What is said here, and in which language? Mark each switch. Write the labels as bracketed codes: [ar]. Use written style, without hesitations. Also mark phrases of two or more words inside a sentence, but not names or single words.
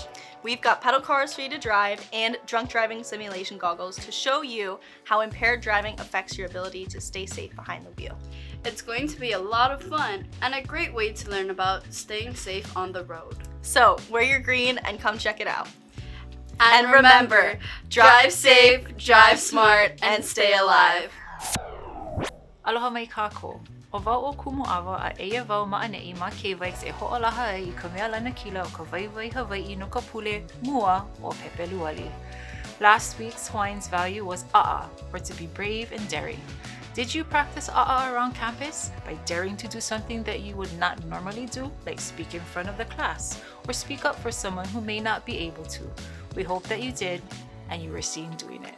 [en] We've got pedal cars for you to drive and drunk driving simulation goggles to show you how impaired driving affects your ability to stay safe behind the wheel. It's going to be a lot of fun and a great way to learn about staying safe on the road. So, wear your green and come check it out. And remember, drive safe, drive smart, and stay alive. [haw] Aloha mai kākou. O wau o kumuawa a eia wau ma'anei ma KVIKS e ho'olaha ai I ka mea lana kila o ka waiwai Hawaii no ka pule mua o Pepeluali. [en] Last week's Hawaiian's value was a'a, or to be brave and daring. Did you practice a'a around campus by daring to do something that you would not normally do, like speak in front of the class or speak up for someone who may not be able to? We hope that you did and you were seen doing it.